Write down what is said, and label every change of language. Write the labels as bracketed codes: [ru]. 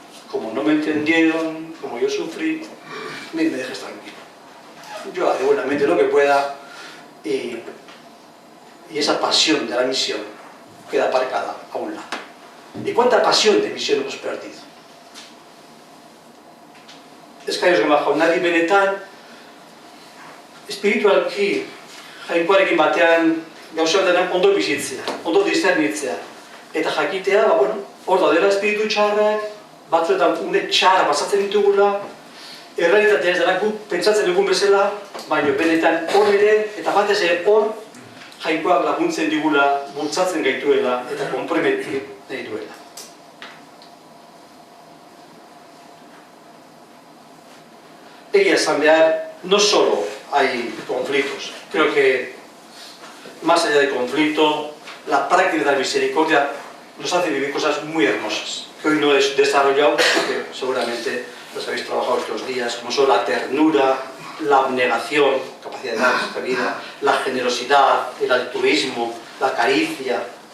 [es] Como no me entendieron, como yo sufrí, me dejes tranquilo. Yo haré buenamente lo que pueda y esa pasión de la misión queda aparcada a un lado. ¿Y cuánta pasión de misión hemos perdido? Es que ellos [eu] jaunari benetan espiritualki jainkoarekin batean gauza batean ondo bizitzea, ondo discernitzea. Eta jakitea, hor daudela espiritu txarrak, batzuetan une txarra pasatzen ditugula, errealitatea ez dara guk pentsatzen dugun bezala, baina benetan hor ere, eta batez ere hor, jainkoak laguntzen digula, bultzatzen gaituela, eta konprometi nahi duela. Egia esan behar, [es] no solo hay conflictos, creo que más allá del conflicto, la práctica de la misericordia nos hace vivir cosas muy hermosas, que hoy no he desarrollado, porque seguramente las habéis trabajado estos días, como son la ternura, la abnegación, capacidad de dar esta vida, la generosidad, el altruismo, la caricia,